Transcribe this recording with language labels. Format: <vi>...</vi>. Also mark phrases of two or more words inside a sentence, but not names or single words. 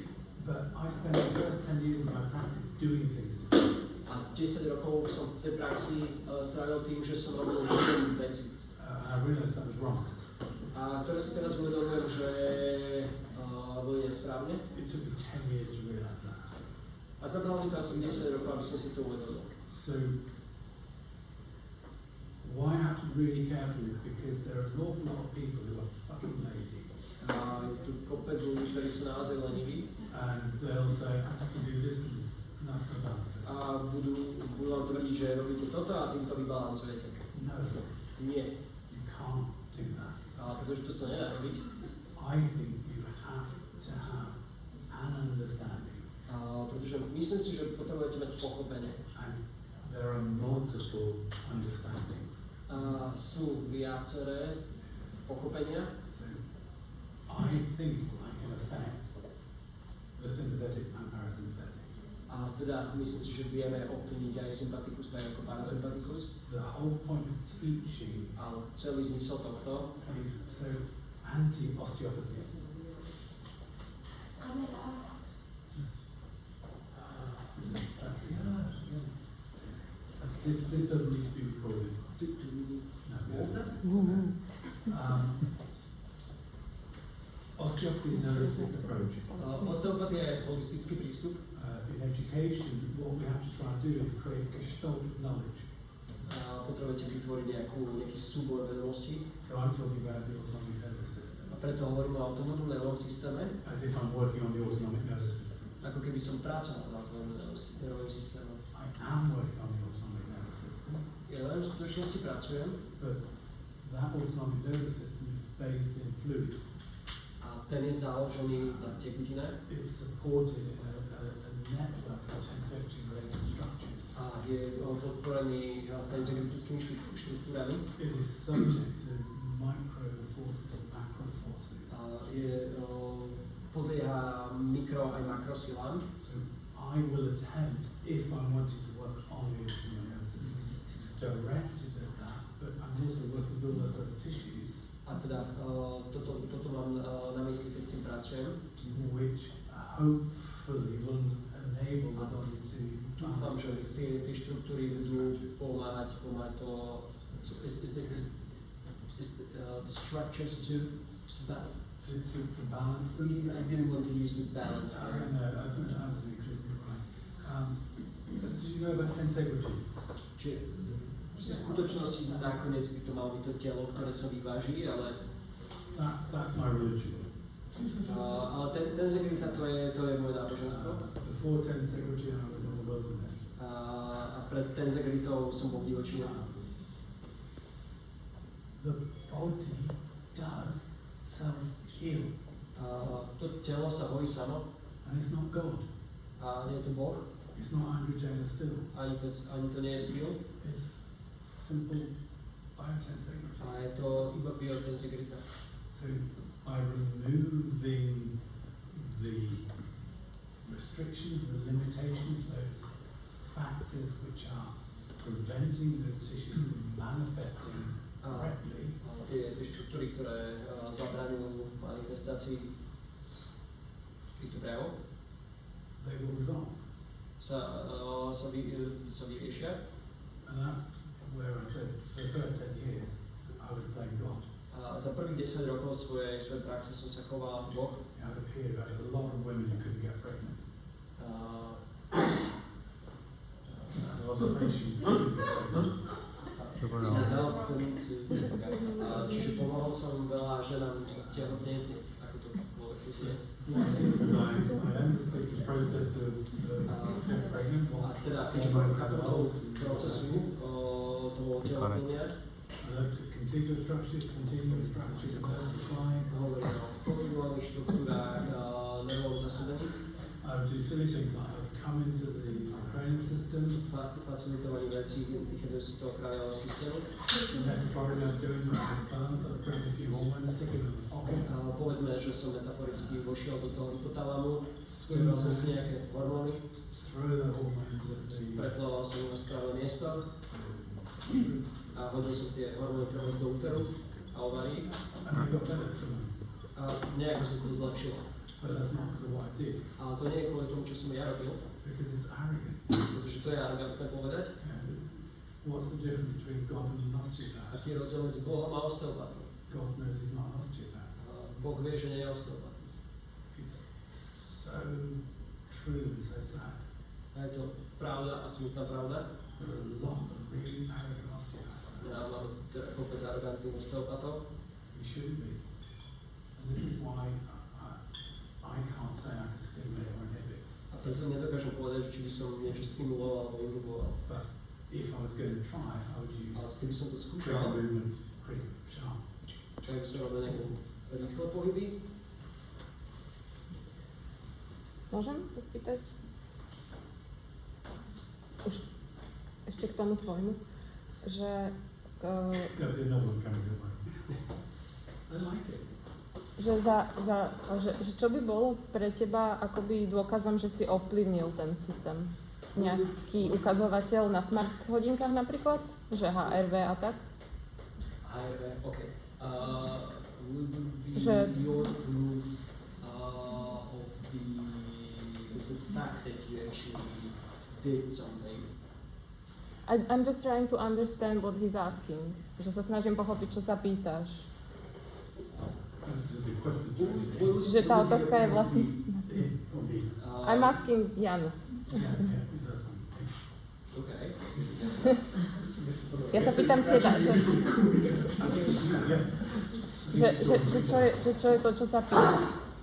<en>But I spent the first 10 years of my practice doing things to people.</en> <sk>A 10 rokov som v tej praxi strávil tým, že som robil rôzne veci.</sk> <en>I realised that was wrong.</en> <sk>A ktoré si teraz uvedomujem, že boli nesprávne.</sk> <en>It took me 10 years to realise that.</en> <sk>A zabralo mi to asi 10 rokov, aby som si to uvedomil.</sk> <en>So, why I have to be really careful is because there are an awful lot of people who are fucking lazy.</en> <sk>A je tu kopec ľudí, ktorí sú naozaj leniví.</sk> <en>And they'll say, I'm just going to do this and this, and that's going to balance it.</en> <sk>A budú vám tvrdiť, že robíte toto a týmto vybalancujete.</sk> <en>No,</en> <sk>Nie.</sk> <en>you can't do that.</en> <sk>Pretože to sa nedá robiť.</sk> <en>I think you have to have an understanding.</en> <sk>Pretože myslím si, že potrebujete mať pochopenie.</sk> <en>And there are multiple understandings.</en> <sk>Sú viaceré pochopenia.</sk> <en>So I think I can affect the sympathetic and parasympathetic.</en> <sk>A teda myslím si, že vieme ovplyvniť aj sympatikus, tak ako parasympatikus.</sk> <en>The whole point of teaching</en> <sk>Ale celý zmysel tohto</sk> <en>is so anti-osteopathy. This doesn't need to be recorded. No. Osteopathy is a holistic approach.</en> <sk>Osteopatia je holistický prístup.</sk> <en>In education, what we have to try and do is create gestalt knowledge.</en> <sk>Potrebujete vytvoriť nejaký súbor vedomostí.</sk> <en>So I'm talking about the autonomic nervous system.</en> <sk>A preto hovorím o autonómnom nervovom systéme.</sk> <en>As if I'm working on the autonomic nervous system.</en> <sk>ako keby som pracoval na tom nervovým systémom.</sk> <en>I am working on the autonomic nervous system,</en> <sk>Ja len v skutočnosti pracujem</sk> <en>but that autonomic nervous system is bathed in fluids.</en> <sk>a ten je založený na tekutinách</sk> <en>It's supported in a network of tensorially related structures.</en> <sk>a je podporený tenzokritickými štruktúrami</sk> <en>It is subject to micro forces and macro forces.</en> <sk>a podlieha mikro aj makrosilám.</sk> <en>So I will attempt, if I'm wanting to work on the autonomic nervous system, direct it at that, but I'm also working with all those other tissues,</en> <sk>A teda toto mám na mysli, keď s tým pracujem.</sk> <en>which hopefully will enable the body to</en> <sk>Dúfam, že tie štruktúry budú pomáhať to,</sk> <en>the structures to balance them. I didn't want to use the balance word. No, I don't know, absolutely right. Do you know about tensegrity?</en> <sk>Čiže v skutočnosti nakoniec by to malo byť to telo, ktoré sa vyváži, ale</sk> <en>That's my religion.</en> <sk>ale tensegrita to je moje náboženstvo.</sk> <en>Before tensegrity, I was in the wilderness.</en> <sk>A pred tensegritou som bol v divočine.</sk> <en>The body does self-heal,</en> <sk>To telo sa hojí samo</sk> <en>and it's not God.</en> <sk>a nie je to Boh,</sk> <en>It's not Andrew Taylor Still.</en> <sk>ani to nie je styl,</sk> <en>It's simple biotensegrity.</en> <sk>a je to iba biotensegrita.</sk> <en>So by removing the restrictions, the limitations, those factors which are preventing those tissues from manifesting correctly,</en> <sk>Tie štruktúry, ktoré zabraňujú manifestácii týchto prejavov,</sk> <en>they will resolve.</en> <sk>sa vyriešia.</sk> <en>And that's where I said for the first 10 years I was playing God.</en> <sk>A za prvých 10 rokov svojej praxe som sa choval ako Boh.</sk> <en>You had a period, I had a lot of women who couldn't get pregnant. A lot of patients who couldn't get pregnant.</en> <sk>Čiže pomohol som veľa ženám tehotnieť, ako to bolo znie.</sk> <en>Because I understood the process of getting pregnant.</en> <sk>A teda, keďže mám chápal procesu toho tehotnenia,</sk> <en>I looked at contiguous structures, diversifying.</en> <sk>hovorím o kontinuálnych štruktúrách, nervovom zasobení,</sk> <en>I would do silly things like I would come into the cranial system,</en> <sk>facilitovaní vecí vychádzajúce z toho kraniálneho systému.</sk> <en>metaphorically I'd go into the hypothalamus, I'd grab a few hormones, stick them in the pocket,</en> <sk>Povedzme, že som metaforicky vošiel do toho hypotalamu,</sk> <en>swim</en> <sk>zobral som</sk> <en>them,</en> <sk>si nejaké hormóny,</sk> <en>throw the hormones at the</en> <sk>preplával som na správne miesto a hodil som tie hormóny trochu do úteru a ovarí</sk> <en>and I got better somehow.</en> <sk>a nejako sa to zlepšilo.</sk> <en>But that's not because of what I did,</en> <sk>Ale to nie je kvôli tomu, čo som ja robil,</sk> <en>because it's arrogant.</en> <sk>pretože to je arrogantné povedať.</sk> <en>What's the difference between God and an osteopath?</en> <sk>Aký je rozdiel medzi Bohom a osteopatom?</sk> <en>God knows he's not an osteopath.</en> <sk>Boh vie, že nie je osteopat.</sk> <en>It's so true and so sad.</en> <sk>A je to pravda a smutná pravda.</sk> <en>There are a lot of really arrogant osteopaths.</en> <sk>Ja mám teda kopec arrogantných osteopatov.</sk> <en>We shouldn't be. And this is why I can't say I can stimulate or inhibit.</en> <sk>A preto nedokážem povedať, že či by som niečo stimuloval alebo inhiboval.</sk> <en>But if I was going to try, I would use</en> <sk>Ale keby som to</sk> <en>quick</en> <sk>skúšal,</sk> <en>movements, crisp, sharp.</en> <sk>čo by som robil nejaké rýchle pohyby, Môžem sa spýtať? Už ešte k tomu tvojmu, že</sk> <en>There'll be another one coming your way. I like it.</en> <sk>že čo by bolo pre teba akoby dôkazom, že si ovplyvnil ten systém? Nejaký ukazovateľ na smart hodinkách napríklad? Že HRV a tak? HRV,</sk> <en>OK. Would be</en> <sk>Že-</sk> <en>your proof of the fact that you actually did something. I'm just trying to understand what he's asking.</en> <sk>Že sa snažím pochopiť, čo sa pýtaš.</sk> <en>That's a big question.</en> <sk>Čiže tá otázka je vlastne...</sk> <en>Or me. I'm asking Jan. Yeah, who's that one? OK.</en> <sk>Ja sa pýtam teba, že čo je to, čo sa pýta.</sk>